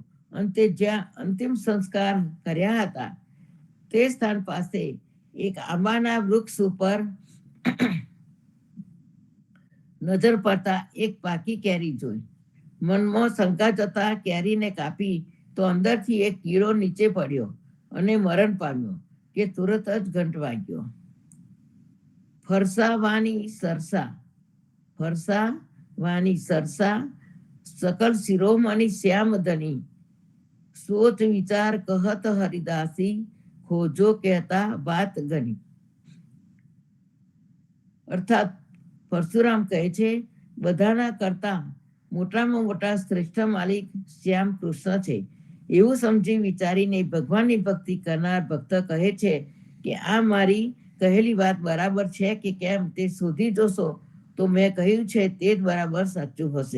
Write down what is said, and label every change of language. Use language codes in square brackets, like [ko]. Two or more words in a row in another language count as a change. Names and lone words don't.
[gu] અંતે જ્યાં અંતિમ સંસ્કાર કર્યા હતા તે સ્થાન પાસે એક આંબાના વૃક્ષ ઉપર નજર પડતા એક પાકી કેરી જોઈ. મનમાં શંકા જતા કેરીને કાપી તો અંદરથી એક કીડો નીચે પડ્યો અને મરણ પામ્યો કે તુરત જ ઘંટ વાગ્યો. [hi] फरसावानी सरसा सकल शिरोमणि श्याम धनी सोच विचार कहत हरिदासी खोजो कहता बात गनी. [gu] અર્થાત પરશુરામ કહે છે બધાના કરતા મોટામાં મોટા શ્રેષ્ઠ માલિક શ્યામ કૃષ્ણ છે એવું સમજી વિચારીને ભગવાનની ભક્તિ કરનાર ભક્ત કહે છે કે આ મારી કહેલી વાત બરાબર છે કે કેમ તે શોધી જોશો તો મેં કહ્યું છે તે જ બરાબર સાચું હશે.